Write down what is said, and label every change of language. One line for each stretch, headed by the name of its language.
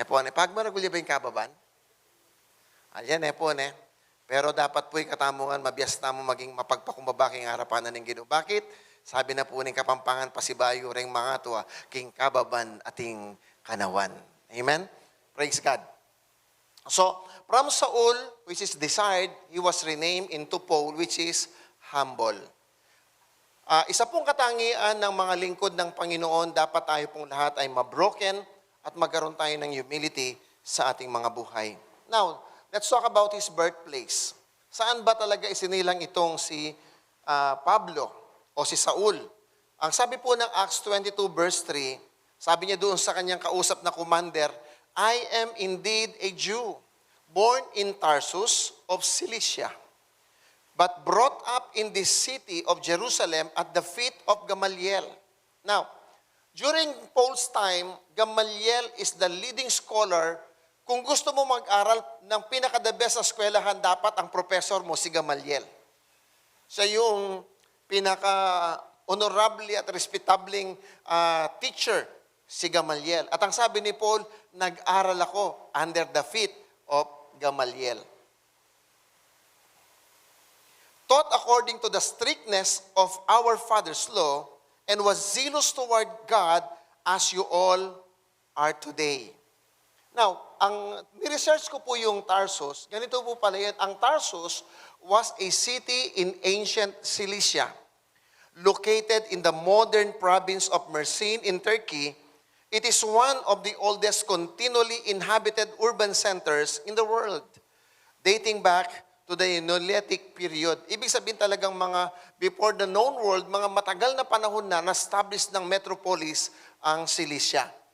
Pampanga: Pagmaragul ba yung kababan? Ayan po, Pero dapat po ikatamungan, mabiyas na mo maging mapagpakumbaba king harapanan ng Ginoo. Bakit? Sabi na po ng Kapampangan, pasibayo ring mga tuwa, king kababan ating kanawan.
English: Amen? Praise God. So, from Saul, which is desired, he was renamed into Paul, which is humble.
Filipino: Isa pong katangian ng mga lingkod ng Panginoon, dapat tayo pong lahat ay mabroken at magkaroon tayo ng humility sa ating mga buhay.
English: Now, let's talk about his birthplace.
Filipino: Saan ba talaga isinilang itong si Pablo o si Saul? Ang sabi po ng Acts 22 verse 3, sabi niya doon sa kanyang kausap na commander,
English: "I am indeed a Jew, born in Tarsus of Cilicia, but brought up in this city of Jerusalem at the feet of Gamaliel." Now, during Paul's time, Gamaliel is the leading scholar.
Filipino: Kung gusto mo mag-aral ng pinaka-the best sa eskwelahan, dapat ang professor mo si Gamaliel. Siya yung pinaka-honorable at respectabling teacher, si Gamaliel. At ang sabi ni Paul, nag-aral ako
English: under the feet of Gamaliel. Taught according to the strictness of our father's law, and was zealous toward God as you all are today.
Filipino: Now, ang ni-research ko po yung Tarsus, ganito po pala yan.
English: Ang Tarsus was a city in ancient Cilicia, located in the modern province of Mersin in Turkey. It is one of the oldest continually inhabited urban centers in the world, dating back to the Neolithic period.
Filipino: Ibig sabihin talagang mga
English: before the known world,
Filipino: mga matagal na panahon na-establish ng metropolis ang Cilicia.